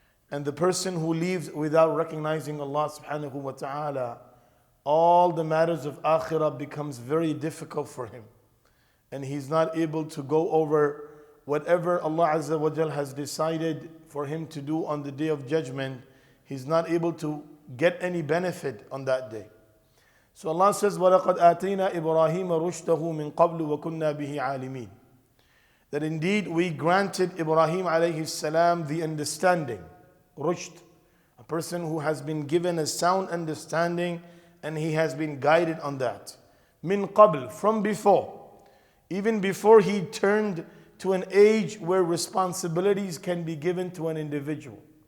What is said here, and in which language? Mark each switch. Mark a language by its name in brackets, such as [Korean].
[English] And the person who leaves without recognizing Allah subhanahu wa ta'ala, all the matters of akhirah becomes very difficult for him. And he's not able to go over whatever Allah Azza wa Jal has decided for him to do on the day of judgment. He's not able to get any benefit on that day. So Allah says, [Arabic] وَلَقَدْ آتَيْنَا إِبْرَاهِيمَ رُشْدَهُ مِنْ قَبْلُ وَكُنَّا بِهِ عَالِمِينَ. [English] That indeed we granted Ibrahim alayhi salam the understanding, rushd, a person who has been given a sound understanding and he has been guided on that. Min qabl, from before, even before he turned to an age where responsibilities can be given to an individual.